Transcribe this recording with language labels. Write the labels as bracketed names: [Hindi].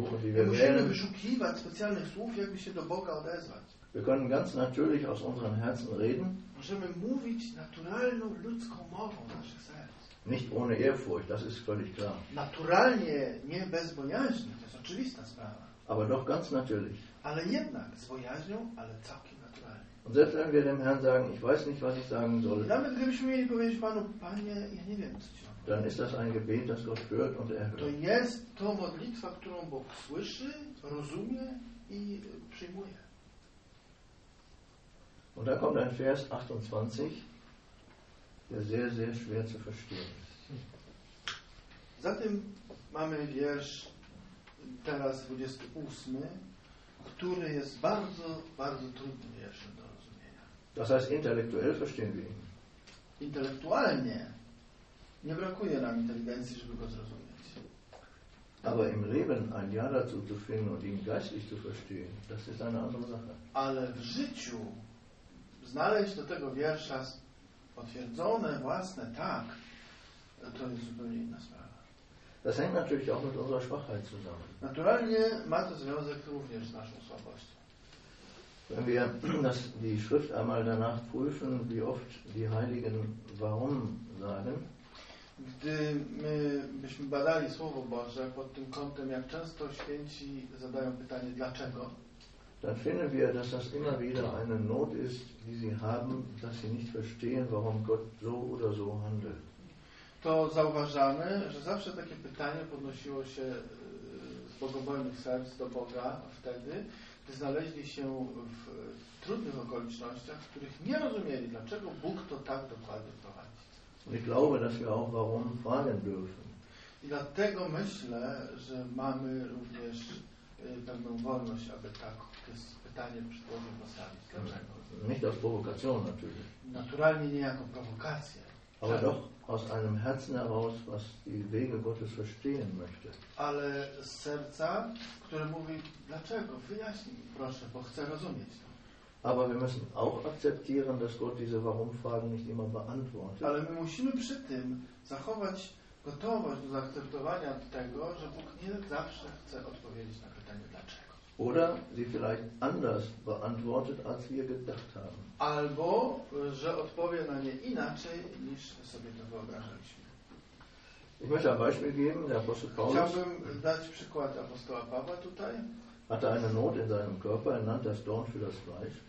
[Polish] Nie musimy wyszukiwać specjalnych słów, jakby się do Boga odezwać. [German] Wir können ganz natürlich aus unseren Herzen reden. [Polish] Możemy mówić naturalną ludzką mową naszych serc. [German] Nicht ohne Ehrfurcht, das ist völlig klar. [Polish] Naturalnie, nie bez bojaźni, to jest oczywista sprawa. [German] Aber doch ganz natürlich. [Polish] Ale jednak z bojaźnią, ale całkiem naturalnie. [German] Und selbst wenn wir dem Herrn sagen, ich weiß nicht, was ich sagen soll. [Polish] Nawet gdybyśmy mieli powiedzieć Panu, Panie, ja nie wiem, co Ci mam. [German] Dann ist das ein Gebet, das Gott hört und er hört. [Polish] To jest to modlitwa, którą Bóg słyszy, rozumie i przyjmuje. [German] Und da kommt ein Vers 28. Der sehr, sehr schwer zu verstehen ist. [Polish] Zatem mamy wiersz teraz 28, który jest bardzo, bardzo trudny wierszem do rozumienia. [German] Das heißt, intellektuell verstehen wir ihn. [Polish] Intelektualnie nie brakuje nam inteligencji, żeby go zrozumieć. [German] Aber im Leben ein Ja dazu zu finden und ihn geistlich zu verstehen, das ist eine andere Sache. [Polish] Ale w życiu znaleźć do tego wiersza potwierdzone własne tak, to jest zupełnie inna sprawa. [German] Das hängt natürlich auch mit unserer Schwachheit zusammen. [Polish] Naturalnie ma to związek również z naszą słabością. [German] Wenn wir das, die Schrift einmal danach prüfen, wie oft die Heiligen warum sagen, [Polish] gdy my byśmy badali Słowo Boże pod tym kątem, jak często święci zadają pytanie dlaczego, [German] dann finden wir, dass das immer wieder eine Not ist, die sie haben, dass sie nicht verstehen, warum Gott so oder so handelt. [Polish] To zauważamy, że zawsze takie pytanie podnosiło się z bogobojnych serc do Boga wtedy, gdy znaleźli się w trudnych okolicznościach, w których nie rozumieli, dlaczego Bóg to tak dokładnie prowadzi. [German] Und ich glaube, dass wir auch warum fragen dürfen. [Polish] I dlatego myślę, że mamy również pewną wolność, aby tak das pytanie przed Bogiem postawić. Dlaczego? [German] Nicht aus Provokation natürlich. [Polish] Naturalnie nie jako prowokację. [German] Aber doch aus einem Herzen heraus, was die Wege Gottes verstehen möchte. [Polish] Ale z serca, które mówi, dlaczego? Wyjaśnij mi, proszę, bo chcę rozumieć. [German] Aber wir müssen auch akzeptieren, dass Gott diese Warum-Fragen nicht immer beantwortet. [Polish] Ale my musimy przy tym zachować gotowość do zaakceptowania tego, że Bóg nie zawsze chce odpowiedzieć na pytanie dlaczego. [German] Oder sie vielleicht anders beantwortet, als wir gedacht haben. [Polish] Albo że odpowie na nie inaczej, niż sobie to wyobrażaliśmy. [German] Ich möchte ein Beispiel geben, der Apostel Paulus. [Polish] Chciałbym dać przykład apostoła Pawła tutaj. [German] Hatte eine Not in seinem Körper, er nannte das Dorn für das Fleisch.